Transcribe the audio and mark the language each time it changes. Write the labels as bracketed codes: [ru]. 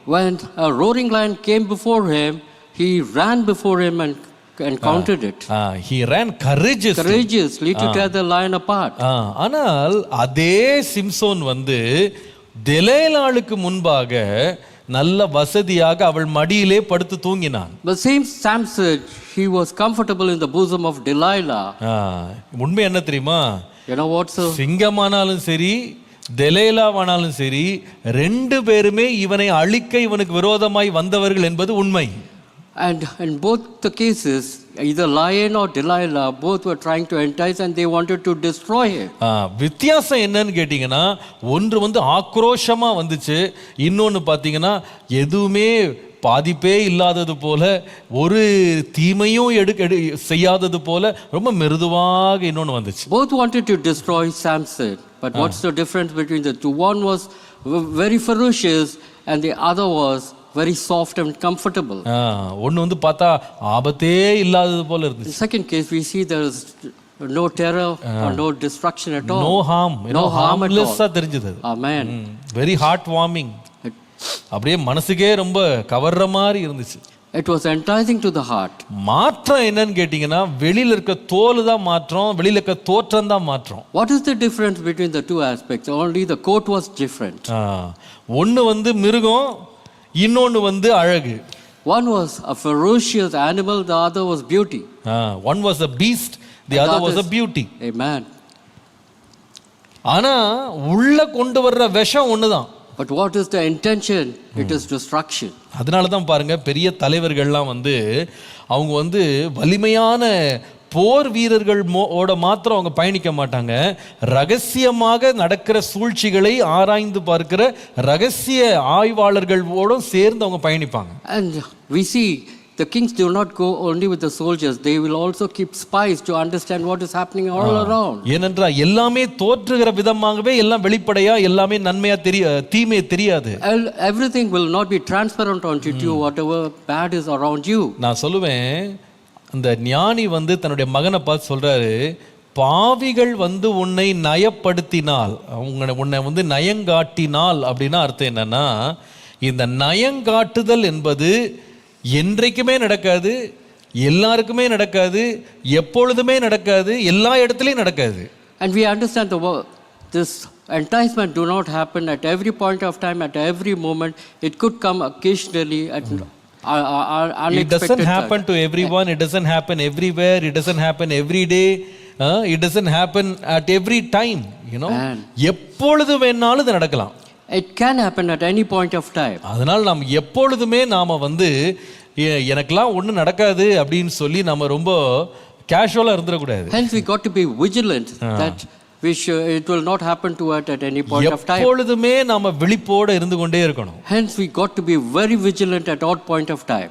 [en] When a roaring lion came before him, he ran before him and encountered it. He ran courageously. Courageously to tear the lion apart. [ta] ஆனால் அதே சிம்சோன் வந்து தெலேலாளுக்கு முன்பாக நல்ல வசதியாக அவள் மடியிலே படுத்து தூங்கினான். [en] But same Samson, he was comfortable in the bosom of Delilah. [ta] உண்மை என்ன தெரியுமா? [en] You know what, sir? [ta] சிங்கமானாலும் சரி தெலேலாவானாலும் சரி ரெண்டு பேருமே இவனை அழிக்க இவனுக்கு விரோதமாய் வந்தவர்கள் என்பது உண்மை. [en] And in both the cases, either lion or Delilah, both were trying to entice and they wanted to destroy him. [ta] வித்தியாசம் என்னன்னு கேட்டிங்கன்னா ஒன்று வந்து ஆக்ரோஷமா வந்துச்சு, இன்னொன்று பார்த்தீங்கன்னா எதுவுமே பாதிப்பே இல்லாதது போல ஒரு தீமையும் செய்யாதது போல ரொம்ப மிருதுவாக இன்னொன்று வந்துச்சு. [en] Both wanted to destroy Samson, but what's the difference between the two? One was very ferocious and the other was very soft and comfortable. [ta] ஒன்று வந்து பார்த்தா ஆபத்தே இல்லாதது போல இருந்துச்சு. [en] In second case, we see there is no terror or no destruction at all. No harm. No harm at all. [ta] தெரிஞ்சது. [en] Amen. Very heart warming. [ta] அப்படியே மனசுக்கே ரொம்ப கவர்ற மாதிரி இருந்துச்சு. [en] It was enticing to the heart. [ta] மாற்றம் என்னன்னு கேட்டிங்கன்னா வெளியில இருக்க தோல் தான் மாற்றம், வெளியில இருக்க தோற்றம் தான் மாற்றம். [en] What is the difference between the two aspects? Only the coat was different. [ta] ஒன்று வந்து மிருகம், இன்னொன்று வந்து அழகு. [en] One was a ferocious animal, the other was beauty. One was a beast, the other was a beauty. Amen. [ta] ஆனா உள்ள கொண்டு வர்ற விஷம் ஒண்ணுதான். [en] But what is the intention? It is destruction. [ta] அதனால தான் பாருங்க பெரிய தலைவர்கள்லாம் வந்து அவங்க வந்து வலிமையான போர் வீரர்கள் ஓட மாத்திரம் அவங்க பயணிக்க மாட்டாங்க, ரகசியமாக நடக்கிற சூழ்ச்சிகளை ஆராய்ந்து பார்க்கிற ரகசிய ஆய்வாளர்களோடும் சேர்ந்து அவங்க பயணிப்பாங்க. [en] And we see the kings do not go only with the soldiers, they will also keep spies to understand what is happening all around. [ta] ஏனென்றால் எல்லாமே தோற்றுகிற விதமாகவே எல்லாம் வெளிப்படையா எல்லாமே நன்மையா தீமையா தெரியாது. [en] Everything will not be transparent onto you, whatever bad is around you. [ta] நான் சொல்லுவேன், அந்த ஞானி வந்து தன்னுடைய மகனை பார்த்து சொல்றாரு, பாவிகள் வந்து உன்னை நயப்படுத்தினால், உன்னை வந்து நயங்காட்டினால் அப்படின்னா அர்த்தம் என்னன்னா, இந்த நயங்காட்டுதல் என்பது என்றைக்குமே நடக்காது, எல்லாருக்குமே நடக்காது, எப்பொழுதுமே நடக்காது, எல்லா இடத்துலையும் நடக்காது. [en] And we understand this enticement do not happen at every point of time, at every moment. It could come occasionally at unexpected. It doesn't happen to everyone, it doesn't happen everywhere, it doesn't happen every day, it doesn't happen at every time, you know. [ta] எப்பொழுது வேணாலும் இது நடக்கலாம். [en] It can happen at any point of time. [ta] அதனால் நாம் எப்பொழுதுமே நாம வந்து எனக்கெல்லாம் ஒன்றும் நடக்காது அப்படின்னு சொல்லி நம்ம ரொம்ப கேஷுவலா இருந்துடக்கூடாது. [en] Hence we got to be vigilant that it will not happen to us at any point of time. [ta] எப்பொழுதுமே நாம விழிப்போட இருந்து கொண்டே இருக்கணும். [en] Hence we got to be very vigilant at all point of time.